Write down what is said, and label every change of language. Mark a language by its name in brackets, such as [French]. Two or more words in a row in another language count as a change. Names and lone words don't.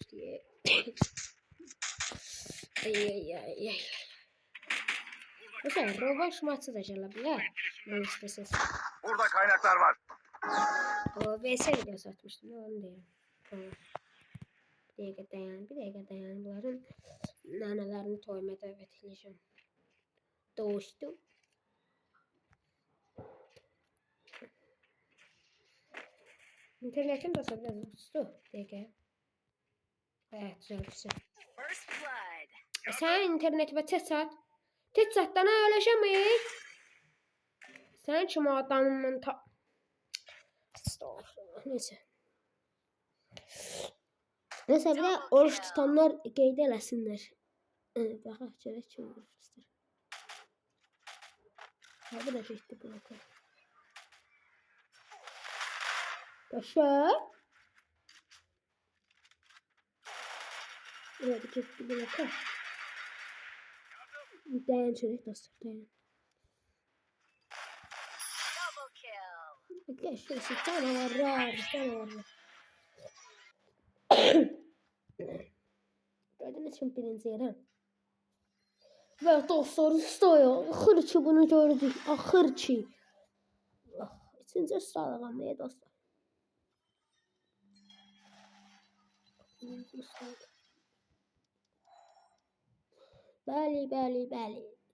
[Turkish] Ay. Mesela rövanş maçı da gelebilir. Ne istesiniz? Burada kaynaklar var. O VS videosu atmıştım. Ne onu diyeyim. Tamam. [Azerbaijani] Bir dəqiqə dayan. Bunların nənələrini toyuma dəvət edəcəm. Dostum. [Turkish] İnternetim de biraz uçtu. [Azerbaijani] Dəqiqə. Evet, düzəltsin. [English] First blood. [Turkish] Sen internetime test at. Test attan öleşemeyiz. Sen kim o adamın ta... Estağfurullah. Neyse. Neyse [Azerbaijani] bir de oruç tutanlar qeyd eləsinlər. Baxaq görək kim vururuzdur. Ha, bu da getdi bloka. Başa. Evet, getdi bloka. Dayan görək dostlar, dayan. [English] Double kill. [Turkish] Arkadaşlar canavarlar. Gördüğünüz için birinci yere. Ve dostlar ustaya. [Azerbaijani] Axır ki bunu gördük. Axır ki. [Turkish] İkinci ustalığa mı dostlar? Birinci ustalığa. [Azerbaijani] Bəli.